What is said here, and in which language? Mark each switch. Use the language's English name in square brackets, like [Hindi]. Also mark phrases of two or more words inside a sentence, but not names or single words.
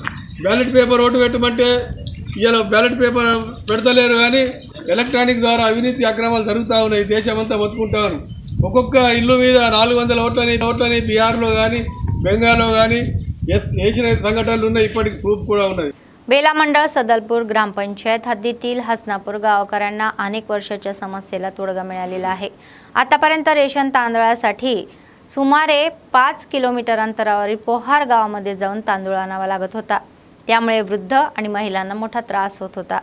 [English] ballot paper [Telugu] ఓటు పెట్టమంటే ఇలా [English] ballot paper [Telugu] పెడతలేరు, కానీ ఎలక్ట్రానిక్ ద్వారా అవినీతి అక్రమాలు జరుగుతూ ఉన్నాయి. దేశమంతా మొత్తుకుంటారు. ఒక్కొక్క ఇల్లు మీద 400 ఓట్లని బీహార్లో కానీ, బెంగాల్లో కానీ వేసిన సంఘటనలు ఉన్నాయి. ఇప్పటికి ప్రూఫ్ కూడా ఉన్నది. [Marathi] बेला मंडळ सदलपूर ग्रामपंचायत हद्दीतील हसनापूर गावकऱ्यांना अनेक वर्षाच्या समस्येला तोडगा मिळालेला आहे. आतापर्यंत रेशन तांदळासाठी सुमारे 5 किलोमीटर अंतरावरील पोहार गावामध्ये जाऊन तांदूळ आणावा लागत होता. त्यामुळे वृद्ध आणि महिलांना मोठा त्रास होत होता.